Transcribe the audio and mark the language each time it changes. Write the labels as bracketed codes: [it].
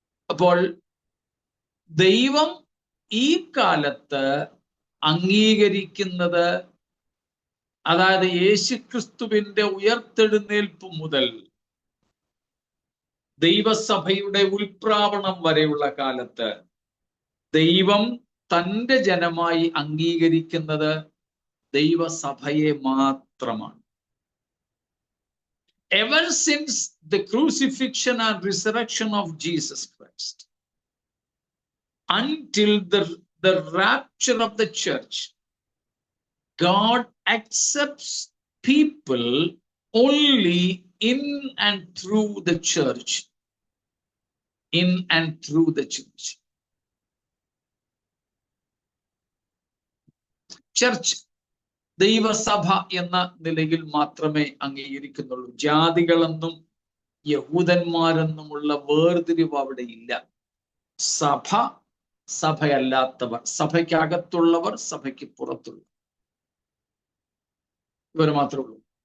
[ml] അപ്പോൾ ദൈവം ഈ കാലത്ത് അംഗീകരിക്കുന്നത്, അതായത് യേശുക്രിസ്തുവിന്റെ ഉയർത്തെഴുന്നേൽപ്പ് മുതൽ ദൈവസഭയുടെ ഉൽപ്രാവണം വരെയുള്ള കാലത്ത് ദൈവം തന്റെ ജനമായി അംഗീകരിക്കുന്നത് ദൈവസഭയെ മാത്രമാണ്. [en] Ever since the crucifixion and resurrection of Jesus Christ, until the rapture of the church, God accepts people only in and through the church. In and through the church. [ml] Church ദൈവസഭ എന്ന നിലയിൽ മാത്രമേ അംഗീകരിക്കുന്നുള്ളൂ. ജാതികളെന്നും യഹൂദന്മാരെന്നുമുള്ള വേർതിരിവ് അവിടെ ഇല്ല. സഭ, സഭയല്ലാത്തവർ, സഭയ്ക്കകത്തുള്ളവർ, സഭയ്ക്ക് പുറത്തുള്ളവർ, ഇവർ മാത്രമേ ഉള്ളൂ.